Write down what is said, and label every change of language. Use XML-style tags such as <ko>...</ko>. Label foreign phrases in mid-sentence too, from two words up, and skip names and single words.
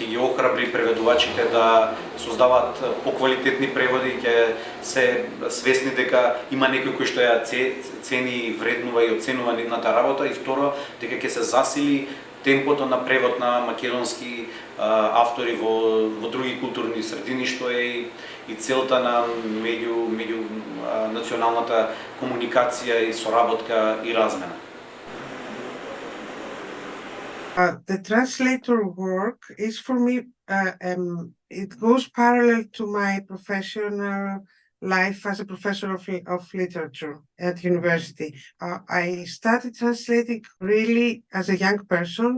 <mk>ги охрабри преведувачите да создаваат поквалитетни преводи, ќе се свесни дека има некој кој што ја цени, вреднува и оценува нивната работа, и второ дека ќе се засили темпото на превод на македонски автори во други културни средини, што е и целта на меѓу националната комуникација и соработка и размена.</mk> <en>The translator work is for me, it goes parallel to my professional life as a professor of literature at university. I started translating really as a young person.</en>